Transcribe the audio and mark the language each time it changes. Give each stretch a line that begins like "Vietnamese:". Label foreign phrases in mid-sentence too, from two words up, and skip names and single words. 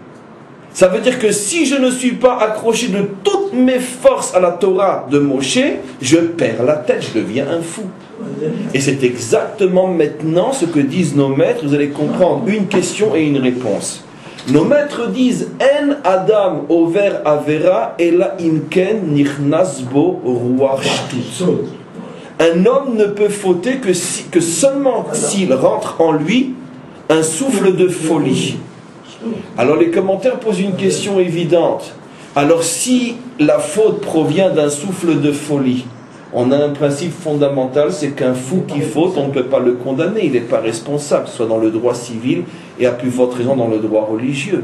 French: Ça veut dire que si je ne suis pas accroché de toutes mes forces à la Torah de Moshe, je perds la tête, je deviens un fou. Et c'est exactement maintenant ce que disent nos maîtres. Vous allez comprendre une question et une réponse. Nos maîtres disent
Hebrew: אין אדם עובר עבירה אלא אם כן נכנס בו רוח שטות.
French: Un homme ne peut fauter que seulement s'il rentre en lui un souffle de folie. Alors les commentaires posent une question évidente. Alors si la faute provient d'un souffle de folie, On a un principe fondamental, c'est qu'un fou qui faute, on ne peut pas le condamner, il n'est pas responsable, soit dans le droit civil et à plus forte raison dans le droit religieux.